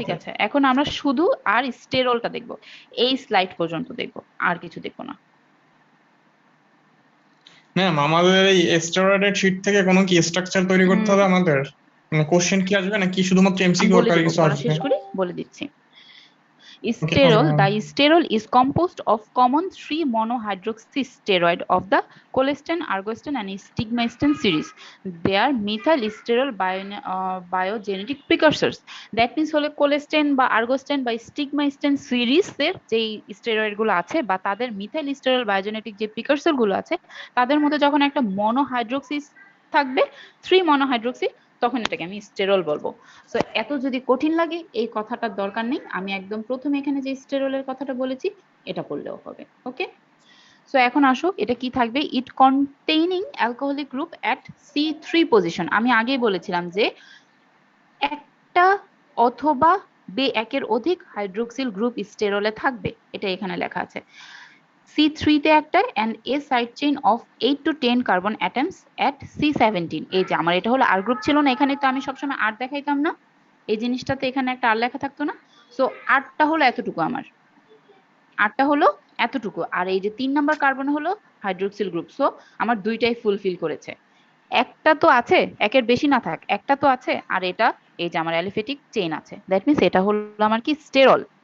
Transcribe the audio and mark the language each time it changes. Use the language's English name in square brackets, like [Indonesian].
[Bangla] ঠিক আছে, এখন আমরা শুধু আর স্টেরলটা দেখব, এই স্লাইড পর্যন্ত দেখব, আর কিছু দেখব না। ম্যাম আমাদের এই স্টেরয়েডের শীট থেকে কোনো কি স্ট্রাকচার তৈরি করতে হবে আমাদের, মানে কোশ্চেন কি আসবে নাকি শুধুমাত্র এমসিকিউ বলে আকারে দেব, কিছু পড়া আসবে? শেষ করি বলে দিচ্ছি। [English] Sterol, the sterol is composed of common 3 monohydroxy steroid of the colistin, argostin and stigmaistin series. They are methyl sterol biogenetic precursors. [Bangla] That means হলো colistin বা argostin বা stigmaistin series এর যে স্টেরয়েড গুলো আছে বা তাদের মিথাইল স্টেরল বায়োজেনেটিক যে প্রিকারসর গুলো আছে তাদের মধ্যে যখন একটা মনোহাইড্রোক্সি থাকবে 3 মনোহাইড্রোক্সি, তখন এটাকে আমি স্টেরল বলবো। সো এত যদি কঠিন লাগে এই কথাটার দরকার নেই, আমি একদম প্রথমে এখানে যে স্টেরলের কথাটা বলেছি এটা পড়লেও হবে। ওকে, সো এখন আসো এটা কি থাকবে, [English] It containing alcoholic group at C3 position. [Bangla] আমি আগেই বলেছিলাম যে একটা অথবা একের অধিক হাইড্রোক্সিল গ্রুপ স্টেরলে থাকবে, এটা এখানে লেখা আছে। C3 তে একটা [English] and a side chain of 8 to 10 carbon atoms at C17। [Bangla] এই যে আমার এটা হলো আর গ্রুপ ছিল না, এখানে তো আমি সবসময় আর দেখাইতাম না, এই জিনিসটাতে এখানে একটা আর লেখা থাকতো না। সো আরটা হলো এতটুকু, আমার আরটা হলো এতটুকু, আর এই যে 3 নাম্বার কার্বন হলো হাইড্রোক্সিল গ্রুপ। সো আমার দুইটাই ফুলফিল করেছে। একটা তো আছে, একের বেশি না থাক, একটা তো আছে, আর এটা এই যে আমার অ্যালিফেটিক চেইন আছে, দ্যাট মিন্স এটা হলো আমার কি স্টেরল।